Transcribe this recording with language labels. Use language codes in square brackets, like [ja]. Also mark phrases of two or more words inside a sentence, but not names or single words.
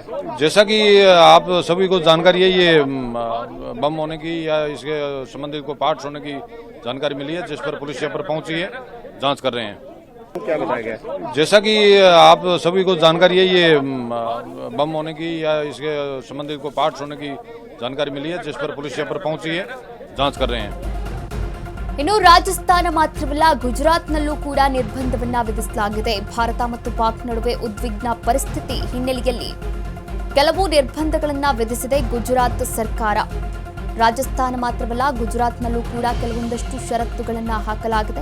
[hi] जैसा कि आप सभी को जानकारी है, ये बम होने की या इसके संबंधित को पार्ट्स होने की जानकारी मिली है, जिस पर पुलिस यहाँ पर पहुंची है, जांच कर रहे हैं। क्या बताया गया? जैसा कि आप सभी को जानकारी है, ये बम होने की या इसके संबंधित को पार्ट्स होने की जानकारी मिली है, जिस पर पुलिस यहाँ पर पहुंची है, जांच कर रहे हैं। [kn] ಇನ್ನು ರಾಜಸ್ಥಾನ ಮಾತ್ರವಲ್ಲ, ಗುಜರಾತ್ನಲ್ಲೂ ಕೂಡ ನಿರ್ಬಂಧವನ್ನ ವಿಧಿಸಲಾಗಿದೆ. ಭಾರತ ಮತ್ತು ಪಾಕ್ ನಡುವೆ ಉದ್ವಿಗ್ನ ಪರಿಸ್ಥಿತಿ ಹಿನ್ನೆಲೆಯಲ್ಲಿ ಕೆಲವು ನಿರ್ಬಂಧಗಳನ್ನು ವಿಧಿಸಿದೆ ಗುಜರಾತ್ ಸರ್ಕಾರ. ರಾಜಸ್ಥಾನ ಮಾತ್ರವಲ್ಲ, ಗುಜರಾತ್ನಲ್ಲೂ ಕೂಡ ಕೆಲವೊಂದಷ್ಟು ಷರತ್ತುಗಳನ್ನು ಹಾಕಲಾಗಿದೆ.